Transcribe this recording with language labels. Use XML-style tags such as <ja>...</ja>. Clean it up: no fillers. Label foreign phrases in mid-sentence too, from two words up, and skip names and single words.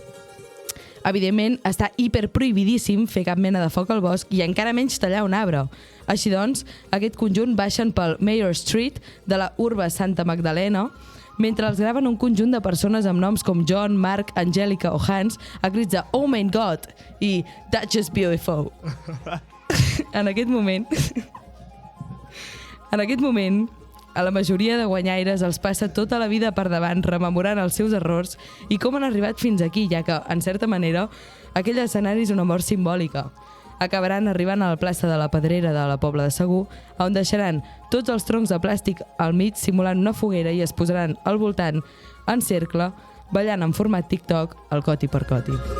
<ca>Evidentment, està hiperprohibidíssim fer cap mena de foc al bosc i encara menys tallar un arbre. Així doncs, aquest conjunt baixen pel Mayor Street de la urba Santa Magdalena, mentre els graven un conjunt de persones amb noms com John, Mark, Angèlica o Hans a crits de</ca> <en>"Oh my God"</en> <ca>i</ca> <en>"That's just beautiful".</en> <ca>En aquest moment, a la majoria de guanyaires els passa tota la vida per davant rememorant els seus errors i com han arribat fins aquí, ja que, en certa manera, aquell escenari és una mort simbòlica. Acabaran arribant a la plaça de la Pedrera de la Pobla de Segur, on deixaran tots els troncs de plàstic al mig simulant una foguera i es posaran al voltant, en cercle, ballant en format TikTok, el coti per coti.</ca>